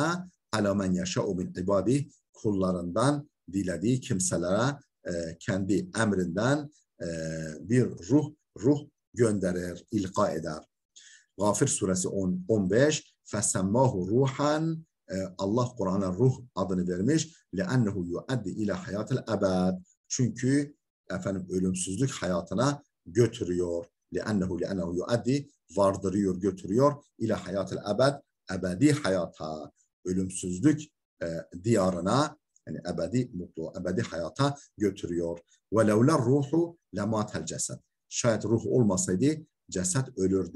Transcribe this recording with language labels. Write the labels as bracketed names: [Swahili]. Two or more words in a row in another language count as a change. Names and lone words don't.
[Arabic] على من يشاء من عباده, [Turkish] kullarından dilediği kimselere kendi emrinden bir ruh gönderir, ilka eder. Gafir suresi 15. [Arabic] فسماه روحا, [Turkish] Allah Kur'an'a ruh adını vermiş. [Arabic] لِأَنَّهُ يُؤَدِّ إِلَى حَيَاتِ الْأَبَدِ. [Turkish] Çünkü efendim ölümsüzlük hayatına götürüyor. [Arabic] لِأَنَّهُ يُؤَدِّ [Turkish] vardırıyor, götürüyor. [Arabic] إلى حياة الأبد, [Turkish] ebedi hayata, ölümsüzlük diyarına, yani ebedi mutlu, ebedi hayata götürüyor. [Arabic] ولولا الروح لمات الجسد. [Turkish] Şayet ruh olmasaydı ceset ölürdü.